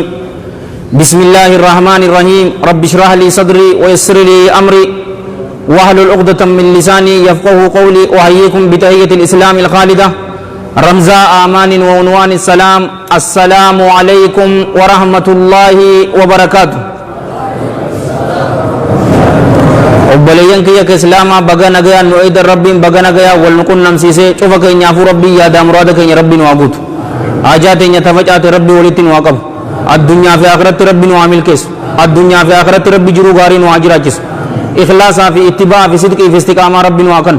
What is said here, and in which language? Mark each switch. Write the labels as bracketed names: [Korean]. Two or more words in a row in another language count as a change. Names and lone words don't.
[Arabic] بسم الله الرحمن الرحيم. رب اشرح لي صدري ويسر لي أمري واحلل عقدة من لساني يفقهوا قولي. أحييكم بتحية الإسلام الخالدة رمزاء أمان وعنوان السلام. السلام عليكم ورحمة الله وبركاته. [Oromo] obboleeyyan kiyya ka islaamaa baga nagayaan nu eedan rabbiin baga nagayaa wal nu qunnamsiisee cufa keenyaafuu rabbii yaadaa muraada keenya rabbii nu haa guutu. haajaa teenya tafacaate rabbii walitti nu haa qabu. addunyaa fi akhiratti rabbii nu haa milkeessu. addunyaa fi akhiratti rabbii jiruu gaarii nu haa jiraachisu. ikhlaasaa fi ittibaa fi sidqii fi istiqaamaa rabbii nu haa kennu.